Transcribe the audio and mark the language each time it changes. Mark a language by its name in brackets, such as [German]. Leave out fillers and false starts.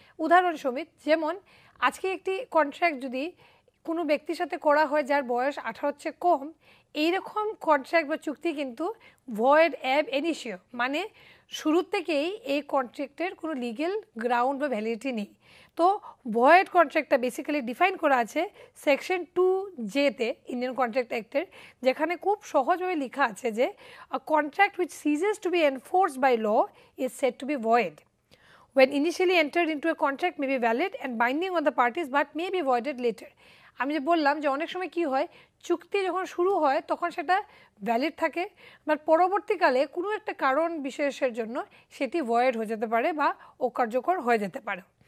[Bangla] উদাহরণস্বরূপ যেমন আজকে একটি কন্ট্রাক্ট যদি কোনো ব্যক্তির সাথে করা হয় যার বয়স 18 চেয়ে কম, এইরকম কন্ট্রাক্ট বা চুক্তি কিন্তু ভয়েড অ্যাব ইনিশিও, মানে শুরুর থেকেই এই কন্ট্রাক্টের কোনো লিগেল গ্রাউন্ড বা ভ্যালিডিটি নেই। তো ভয়েড কন্ট্রাক্টটা বেসিক্যালি ডিফাইন করা আছে সেকশন 2J-তে ইন্ডিয়ান কন্ট্রাক্ট অ্যাক্টের, যেখানে খুব সহজভাবে লেখা আছে যে [English] A contract which ceases to be enforced by law is said to be void. When initially entered into a contract may be valid and binding on the parties but may be voided later. [Bangla] আমি যে বললাম যে অনেক সময় কি হয়, চুক্তি যখন শুরু হয় তখন সেটা ভ্যালিড থাকে, বাট পরবর্তীকালে কোনো একটা কারণ বিশেষের জন্য সেটি ভয়েড হয়ে যেতে পারে বা অকার্যকর হয়ে যেতে পারে।